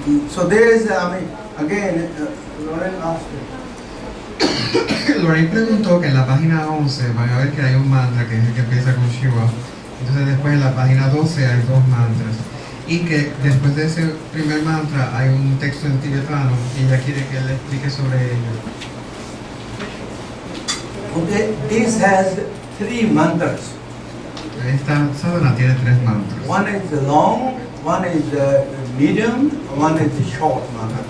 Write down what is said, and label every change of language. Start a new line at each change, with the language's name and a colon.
English: So there is, again, Lauren asked
Spanish: Lorraine preguntó que en la página 11 van a ver que hay un mantra que es el que empieza con Shiva Entonces después en la página 12 hay dos mantras. Y que después de ese primer mantra hay un texto en tibetano y ella quiere que le explique sobre ello.
English: Okay, this has 3 mantras.
Spanish: Esta sadhana tiene 3 mantras.
English: One is the long, one is the medium, one is the short mantra.